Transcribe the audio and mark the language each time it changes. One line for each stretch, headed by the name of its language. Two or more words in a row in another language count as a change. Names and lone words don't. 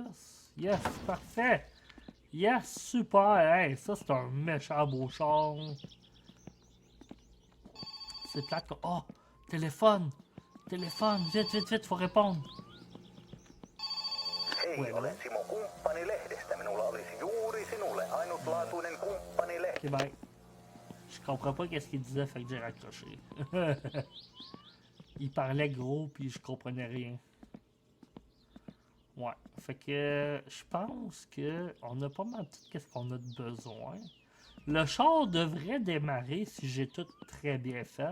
French: Yes, parfait! Yes, super! Hey, ça c'est un méchant beau char. C'est plate comme... Oh! Téléphone! Téléphone! Vite, vite, vite, faut répondre! Hei, Ouais,
Finnish: olen Simo Kumppanilehdestä. Minulla olisi juuri sinulle ainutlaatuinen kumppanilehti.
English: Ok, bye.
French: Je comprends pas qu'est-ce qu'il disait, fait que j'ai raccroché. Il parlait gros, puis je comprenais rien. Ouais, fait que je pense que on a pas mal tout qu'est-ce qu'on a de besoin. Le char devrait démarrer si j'ai tout très bien fait.